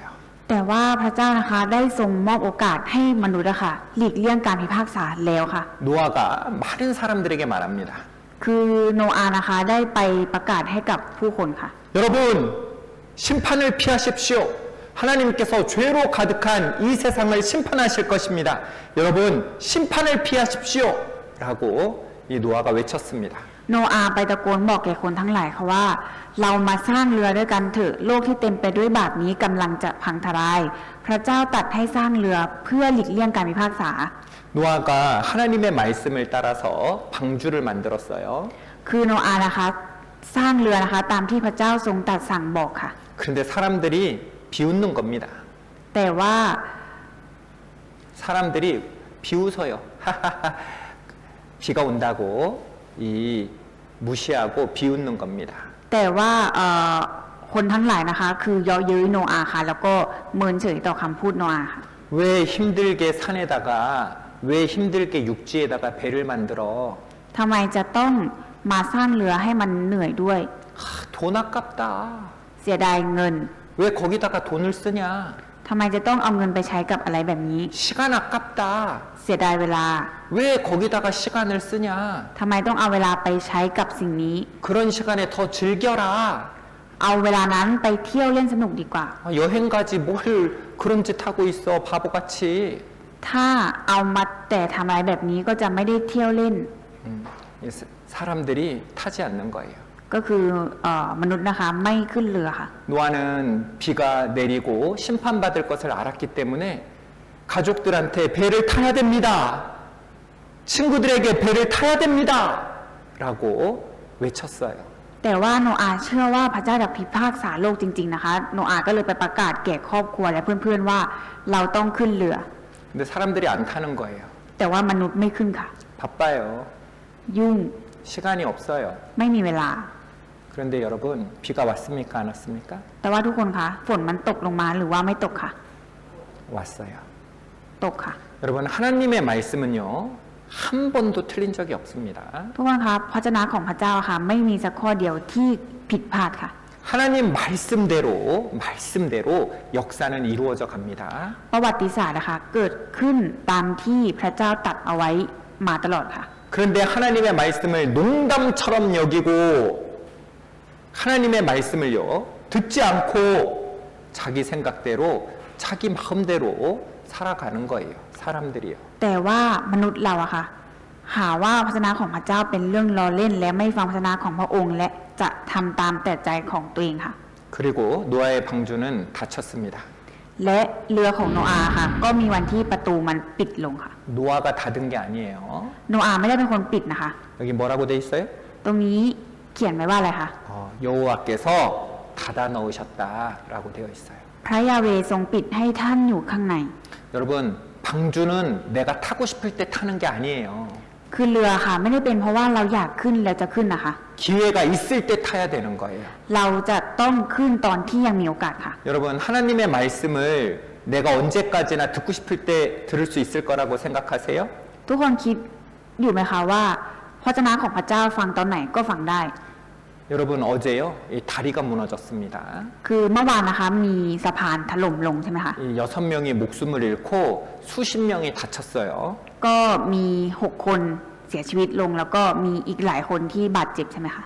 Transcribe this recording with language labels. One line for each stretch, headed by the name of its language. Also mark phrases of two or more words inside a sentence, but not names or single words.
Thai: แต่ว่าพระเจ้านะคะได้ทรงมอบโอกาสให้มนุษย์นะคะหลีกเลี่ยงการพิพากษาแล้วค่ะ
Korean: 노아가 많은 사람들에게 말합니다.
Thai: คือโนอาห์นะคะได้ไปประกาศให้กับผู้คนค่ะ
Korean: 여러분 심판을 피하십시오. 하나님께서 죄로 가득한 이 세상을 심판하실 것입니다. 여러분 심판을 피하십시오. 라고 이 노아가 외쳤습니다.
Thai: โนอาห์ไปตะโกนบอกแก่คนทั้งหลายค่ะว่า เรามาสร้างเรือด้วยกันเถอะโลกที่เต็มไปด้วยบาปนี้กำลังจะพังทลาย พระเจ้าตรัสให้สร้างเรือเพื่อหลีกเลี่ยงการพิพากษา
Korean: 노아가 하나님의 말씀을 따라서 방주를 만들었어요.
Thai: คือโนอาห์นะคะสร้างเรือนะคะตามที่พระเจ้าทรงตรัสสั่งบอกค่ะ
Korean: 그런데 사람들이 비웃는 겁니다.
Thai: แต่ว่า
Korean: 사람들이 비웃어요. 비가 온다고 이 무시하고 비웃는 겁니다.
Thai: แต่ว่าคนทั้งหลายนะคะคือเยาะเย้ยโนอาห์ค่ะแล้วก็เมินเฉยต่อคำพูดโนอาห์ค่ะ
Korean: 왜 힘들게 산에다가 왜 힘들게 육지에다가 배를 만들어?
Thai: ทำไมจะต้องมาสร้างเรือให้มันเหนื่อยด้วย
Korean: 돈 아깝다.
Thai: เสียดายเงิน
Korean: 왜 거기다가 돈을 쓰냐?
Thai: ทำไมจะต้องเอาเงินไปใช้กับอะไรแบบนี้
Korean: 시간 아깝다.
Thai: เสียดายเวลา
Korean: 왜 거기다가 시간을 쓰냐?
Thai: ทำไมต้องเอาเวลาไปใช้กับสิ่งนี้
Korean: 그런 시간에 더 즐겨라.
Thai: เอาเวลานั้นไปเที่ยวเล่นสนุกดีกว่า
Korean: 여행 가지 뭘 그런 짓 하고 있어 바보같이.
Thai: ถ้าเอามาแต่ทำอะไรแบบนี้ก็จะไม่ได้เที่ยวเล่น
Korean: 이 사람들이 타지 않는 거예요.
Thai: ก็คือมนุษย์นะคะไม่ขึ้นเรือค่ะ
Korean: 노아는 비가 내리고 심판받을 것을 알았기 때문에 가족들한테 배를 타야 됩니다. 친구들에게 배를 타야 됩니다. 라고 외쳤어요.
Thai: แต่ว่าโนอาห์เชื่อว่าพระเจ้าจะพิพากษาโลกจริงๆนะคะ โนอาห์ก็เลยไปประกาศแก่ครอบครัวและเพื่อนๆว่าเราต้องขึ้นเรือ
Korean: 근데 사람들이 안 타는 거예요.
Thai: แต่ว่ามนุษย์ไม่ขึ้นค่ะ
Korean: 바빠요.
Thai: ยุ่ง
Korean: 시간이 없어요.
Thai: ไม่มีเวลา
Korean: 그런데 여러분 비가 왔습니까? 안 왔습니까?
Thai: แต่ว่าทุกคนคะฝนมันตกลงมาหรือว่าไม่ตกค่ะ
Korean: 왔어요.
Thai: ตกค่ะ
Korean: 여러분 하나님의 말씀은요 한 번도 틀린 적이 없습니다.
Thai: ทุกคนคะพระเจ้าของพระเจ้าค่ะ ไม่มีสักข้อเดียวที่ผิดพลาดค่ะ
Korean: 하나님 말씀대로 역사는 이루어져 갑니다.
Thai: ประวัติศาสตร์นะคะเกิดขึ้นตามที่พระเจ้าตรัสเอาไว้มาตลอดค่ะ
Korean: 그런데 하나님의 말씀을 농담처럼 여기고 하나님의 말씀을요 듣지 않고 자기 생각대로 자기 마음대로 살아가는 거예요. 사람들이요.
Thai: แต่ว่ามนุษย์เราอะค่ะ หาว่าพระเจ้าของพระเจ้าเป็นเรื่องล้อเล่น และไม่ฟังพระเจ้าของพระองค์ และจะทำตามแต่ใจของตัวเองค่ะ
Korean: 그리고 노아의 방주는 닫혔습니다.
Thai: และเรือของโนอาห์ค่ะ ก็มีวันที่ประตูมันปิดลงค่ะ
Korean: 노아가 닫은 게 아니에요.
Thai: โนอาห์ไม่ได้เป็นคนปิดนะคะ
Korean: 여기 뭐라고 돼 있어요?
Thai: ตรงนี้เขียนไว้ว่าอะไรคะ
Korean: 여호와께서 닫아 넣으셨다라고 되어 있어요.
Thai: พระยาเวห์ทรงปิดให้ท่านอยู่ข้างใน
Korean: 여러분 방주는 내가 타고 싶을 때 타는 게 아니에요.
Thai: คือเรือค่ะ ไม่ได้เป็นเพราะว่าเราอยากขึ้นแล้วจะขึ้นนะคะ
Korean: 기회가 있을 때 타야 되는 거예요.
Thai: เราจะต้องขึ้นตอนที่ยังมีโอกาสค่ะ
Korean: 여러분 하나님의 말씀을 내가 언제까지나 듣고 싶을 때 들을 수 있을 거라고 생각하세요?
Thai: ทุกคนคิดอยู่ไหมคะว่าพระเจ้าของพระเจ้าฟังตอนไหนก็ฟังได้
Korean: 여러분 어제요 이 다리가 무너졌습니다.
Thai: คือเมื่อวานนะคะมีสะพานถล่มลงใช่ไหมคะ
Korean: 이 6명이 목숨을 잃고 수십 명이 다쳤어요.
Thai: ก็มี6คนเสียชีวิตลง แล้วก็มีอีกหลายคนที่บาดเจ็บใช่ไหมคะ